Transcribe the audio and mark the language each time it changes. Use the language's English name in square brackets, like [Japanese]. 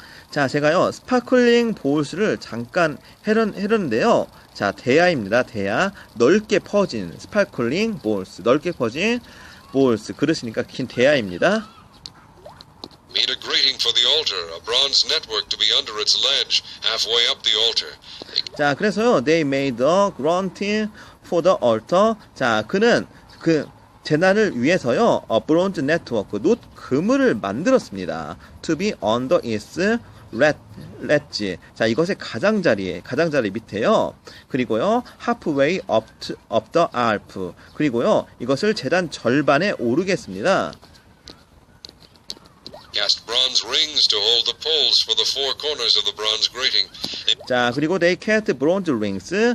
[Korean] 자, 제가요, 스파클링 보울스를 잠깐 해렸는데요. 자, 대야입니다. 대야. 넓게 퍼진 스파클링 보울스. 넓게 퍼진 보울스. 그릇이니까 긴 대야입니다. [English] Made a grating for the altar, a bronze network to be under its ledge, halfway up the altar. 자, 그래서요, they made a grating for the altar. [Korean] 자, 그는 재단을 위해서요, [English] 브론즈 네트워크, [Korean] 놋 그물을 만들었습니다. [English] To be under its ledge. [Korean] 자, 이것의 가장자리 밑에요. [English] 그리고요, halfway up the alp. [Korean] 그리고요, 이것을 재단 절반에 오르겠습니다. [English] Cast bronze rings to hold the poles for the 4 corners of the bronze grating. 자, 그리고 they cast bronze rings.